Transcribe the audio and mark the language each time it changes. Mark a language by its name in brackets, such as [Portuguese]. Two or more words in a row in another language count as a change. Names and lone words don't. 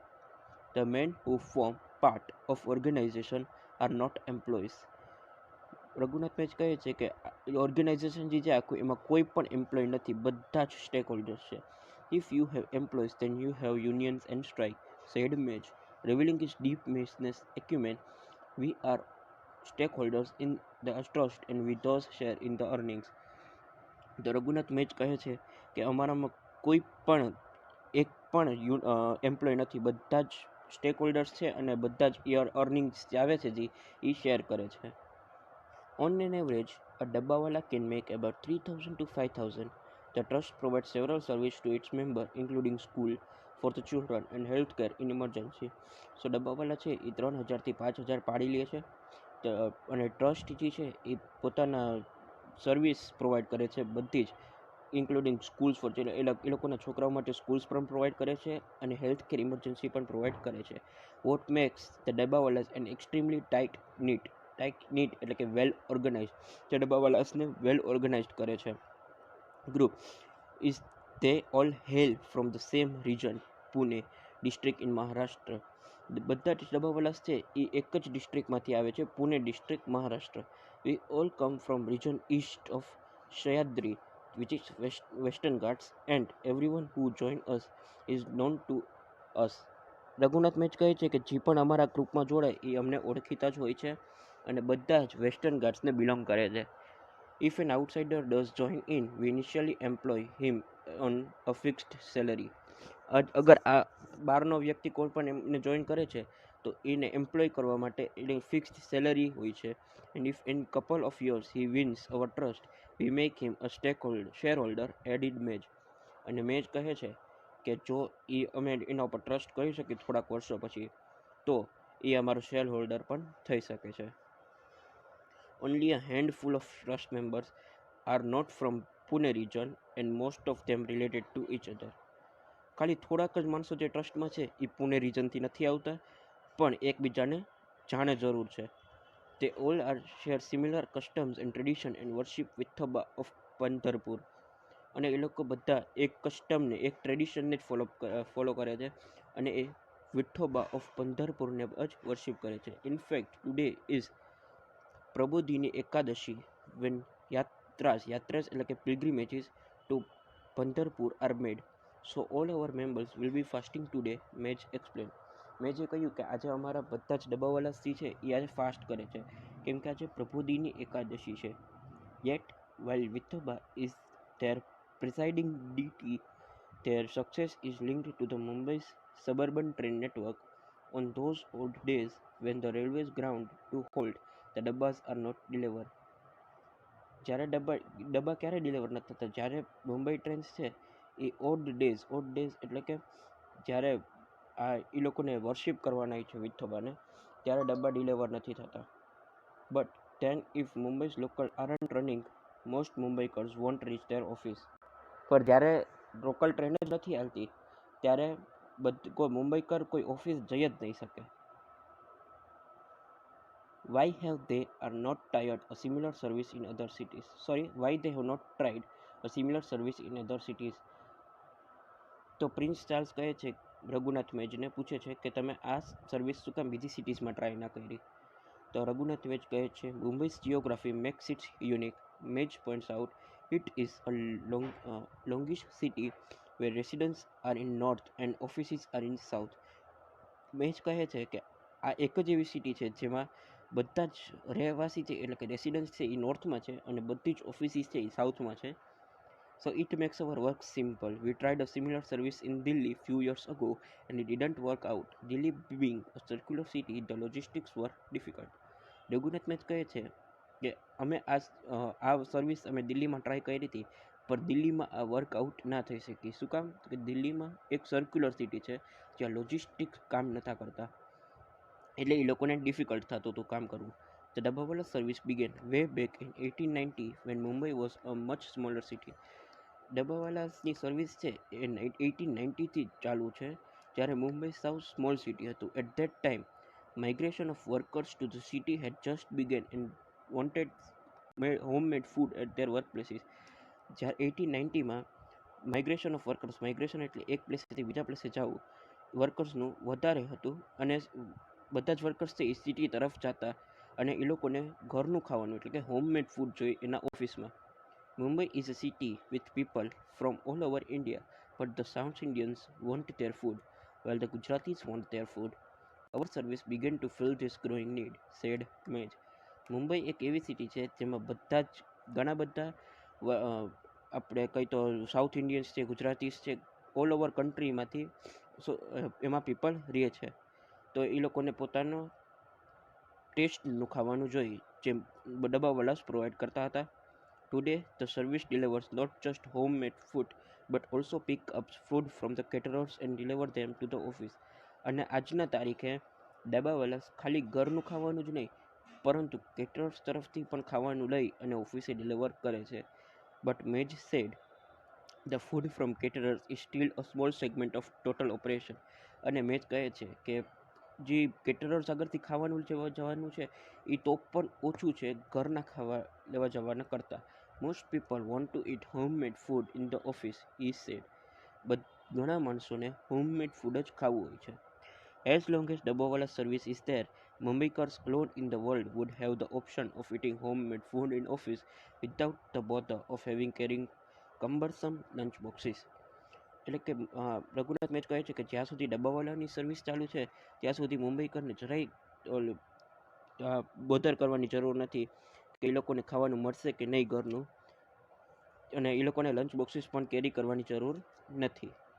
[English] The men who form part of organisation are not employees. [Gujarati] રઘુનાથ મેચ કહે છે કે ઓર્ગેનાઇઝેશન જે છે આખું, એમાં કોઈ પણ એમ્પ્લોય નથી, બધા જ સ્ટેક હોલ્ડર્સ છે. [English] If you have employees then you have unions and strike, said Mej, revealing his deep business acumen. We are stakeholders in the trust and we thus share in the earnings. [Gujarati] તો રઘુનાથ મેચ કહે છે કે અમારામાં કોઈ પણ એક પણ એમ્પ્લોય નથી, બધા જ સ્ટેક હોલ્ડર્સ છે અને બધા જ અર્નિંગ્સ જે આવે છે જે એ શેર કરે છે. [English] On an average, a Dabbawala can make about 3,000 to 5,000. The trust provides several services to its members, including school for the children and healthcare in emergency. [Gujarati] So ડબ્બાવાલા છે એ 3,000 થી 5,000 પાડી લે છે અને ટ્રસ્ટ જે છે એ પોતાના સર્વિસ પ્રોવાઈડ કરે છે બધી જ, [English] including schools for children, [Gujarati] એ લોકોના છોકરાઓ માટે સ્કૂલ્સ પણ પ્રોવાઈડ કરે છે અને [English] health care emergency [Gujarati] પણ પ્રોવાઈડ કરે છે. [English] what makes the Dabbawalas an extremely tight knit [Gujarati] એટલે કે વેલ ઓર્ગેનાઇઝ, જે ડબ્બાવાલાસને વેલ ઓર્ગેનાઇઝડ કરે છે [English] group is they all hail from the same region, Pune district in Maharashtra. [Gujarati] બધા જ ડબ્બાવાલાસ છે એ એક જ ડિસ્ટ્રિક્ટમાંથી આવે છે, પુણે ડિસ્ટ્રિક્ટ, મહારાષ્ટ્ર. [English] We all come from region east of Sahyadri, which is Western Ghats, and everyone who join us is known to us. [Gujarati] રઘુનાથ મેચ કહે છે કે જે પણ અમારા ગ્રુપમાં જોડાય એ અમને ઓળખીતા જ હોય છે અને બધા જ વેસ્ટર્ન ઘાટ્સને બિલોંગ કરે છે. [English] If an outsider does join in, we initially employ him on a fixed salary. [Gujarati] અગર આ બહારનો વ્યક્તિ કોઈ પણ એમને જોઈન કરે છે તો એને એમ્પ્લોય કરવા માટે એની [English] fixed salary [Gujarati] હોય છે. [English] And if in couple of years he wins our trust, we make him a shareholder, added Mej. [Gujarati] અને મેજ કહે છે કે જો એ અમે એના ઉપર ટ્રસ્ટ કરી શકીએ થોડાક વર્ષો પછી, તો એ અમારો શેર હોલ્ડર પણ થઈ શકે છે. [English] Only a handful of trust members are not from Pune region and most of them related to each other. [Gujarati] ખાલી થોડાક જ માણસો જે ટ્રસ્ટમાં છે એ પુણે રિજનથી નથી આવતા પણ એકબીજાને જાણે જરૂર છે. [English] They all are share similar customs and tradition and worship Vithoba of પંઢરપુર. [Gujarati] અને એ લોકો બધા એક કસ્ટમને, એક ટ્રેડિશનને જ ફોલો કરે છે અને એ વિઠોબા ઓફ પંઢરપુરને જ વર્શિપ કરે છે. [English] in fact today is પ્રબોધિની એકાદશી when yatras [Gujarati] એટલે કે [English] pilgrimages to પંઢરપુર are made. So all our members will be fasting today, મેજ explain. [Gujarati] મેં જે કહ્યું કે આજે અમારા બધા જ ડબ્બાવાલાસી છે એ આજે ફાસ્ટ કરે છે કેમ કે આજે પ્રબોધિની એકાદશી છે. [English] Yet while Vithoba is their presiding deity, their success is linked to the Mumbai's suburban train network. On those old days when the railways ground to halt, the ડબ્બાસ are not delivered. [Gujarati] જ્યારે ડબ્બા ક્યારે ડિલિવર નથી થતા? જ્યારે મુંબઈ ટ્રેન્સ છે એ [English] odd days [Gujarati] એટલે કે જ્યારે એ લોકોને વર્શિપ કરવાના છે વિઠોબાને, ત્યારે ડબ્બા ડિલિવર નથી થતા. [English] But then if Mumbai's locals aren't running, most Mumbaikars won't reach their office. [Gujarati] પર જ્યારે [English] local train [Gujarati] જ નથી હાલતી ત્યારે કોઈ મુંબઈકર કોઈ ઓફિસ જઈ જ નહીં શકે. [English] Why have they not tried a similar service in other cities? Why they have not tried a similar service in other cities? [Gujarati] તો પ્રિન્સ ચાર્લ્સ કહે છે, રઘુનાથ મેજને પૂછે છે કે તમે આ સર્વિસ શું કામ બીજી સિટીઝમાં ટ્રાય ના કરી? તો રઘુનાથ મેજ કહે છે, [English] મુંબઈ's geography makes it unique. Mej points out it is a longish city where residents are in north and offices are in south. [Gujarati] મેજ કહે છે કે આ એક જ એવી સિટી છે જેમાં બધા જ રહેવાસી છે એટલે કે રેસિડન્સ છે એ નોર્થમાં છે અને બધી જ ઓફિસીસ છે એ સાઉથમાં છે. [English] So it makes our work simple. We tried a similar service in Delhi few years ago and it didn't work out. Delhi being a circular city, the logistics were difficult. [Gujarati] રઘુનાથ મેચ કહે છે કે અમે આ સર્વિસ અમે દિલ્હીમાં ટ્રાય કરી હતી પણ દિલ્હીમાં આ વર્કઆઉટ ના થઈ શકી. શું કામ? કે દિલ્હીમાં એક [English] circular city [Gujarati] છે જ્યાં લોજિસ્ટિક્સ કામ નહોતા કરતા, એટલે એ લોકોને ડિફિકલ્ટ થતું હતું કામ કરવું. [English] The Dabawala service began way back in 1890 when Mumbai was a much smaller city. [Gujarati] ડબ્બાવાલાસની સર્વિસ છે એ 1890થી ચાલુ છે, જ્યારે મુંબઈ સાવ [English] small city [Gujarati] હતું. [English] At that time migration of workers to the city had just begun and wanted home made food at their work places. [Gujarati] જ્યારે 1890માં [English] migration of workers, [Gujarati] માઇગ્રેશન એટલે એક પ્લેસથી બીજા પ્લેસે જવું, વર્કર્સનું વધારે હતું અને બધા જ વર્કર્સ છે એ સિટી તરફ જતા અને એ લોકોને ઘરનું ખાવાનું એટલે કે [English] homemade food [Gujarati] જોઈએ એના ઓફિસમાં. [English] Mumbai is a city with people from all over India, but the South Indians want their food, while the Gujaratis want their food. Our service began to fill this growing need, said Mej. [Gujarati] મુંબઈ એક એવી સિટી છે જેમાં બધા જ ઘણા બધા આપણે કંઈ તો [English] South Indians [Gujarati] છે, ગુજરાતીસ છે, [English] all over [Gujarati] કન્ટ્રીમાંથી એમાં પીપલ રહે છે. તો એ લોકોને પોતાનો ટેસ્ટનું ખાવાનું જોઈએ જે ડબ્બાવાલાસ પ્રોવાઈડ કરતા હતા. [English] Today, the service delivers not just homemade food, but also pick up food from the caterers and deliver them to the office. [Gujarati] અને આજના તારીખે ડબ્બાવાલા ખાલી ઘરનું ખાવાનું જ નહીં, પરંતુ કેટરર્સ તરફથી પણ ખાવાનું લઈ અને ઓફિસે ડિલિવર કરે છે. [English] But Mej said the food from caterers is still a small segment of total operation. [Gujarati] અને મેજ કહે છે કે જે કેટરર્સ આગળથી ખાવાનું લેવા જવાનું છે એ તો પણ ઓછું છે ઘરના ખાવા લેવા જવાના કરતાં. [English] Most people want to eat homemade food in the office, he said. [Gujarati] ઘણા માણસોને [English] homemade food [Gujarati] જ ખાવું હોય છે. [English] As long as Dabbawala service is there, Mumbaikars alone in the world would have the option of eating homemade food in office without the bother of carrying cumbersome lunch boxes. [Gujarati] એટલે કે રઘુનાથ મેચ કહે છે કે જ્યાં સુધી ડબ્બાવાલાની સર્વિસ ચાલુ છે ત્યાં સુધી મુંબઈકરને જરાય બોધર કરવાની જરૂર નથી કે એ લોકોને ખાવાનું મળશે કે નહીં ઘરનું, અને એ લોકોને [English] lunch boxes [Gujarati] પણ કેરી કરવાની જરૂર નથી.